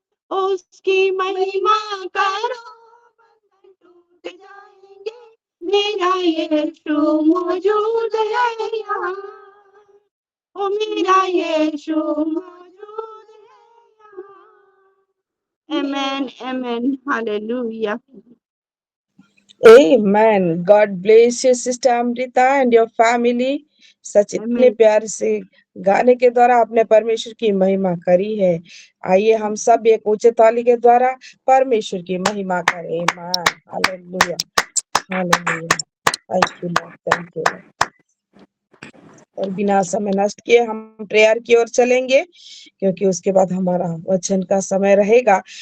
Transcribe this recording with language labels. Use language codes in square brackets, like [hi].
[hi] उसकी महिमा करो बंधन टूट जाएंगे, मेरा यीशु मौजूद है यहाँ। ओ मेरा यीशु मौजूद है यहाँ। आमेन amen hallelujah. [en] Amen. God bless you, Sister Amrita and your family. [hi] सच इतने आमेन। प्यार से गाने के द्वारा आपने परमेश्वर की महिमा करी है। आइए हम सब एक ऊंचे ताली के द्वारा परमेश्वर की महिमा करें। Hallelujah hallelujah. [en] Thank you lord, thank you. [hi] और बिना समय नष्ट किए हम प्रेयर की ओर चलेंगे, क्योंकि उसके बाद हमारा वचन का समय रहेगा।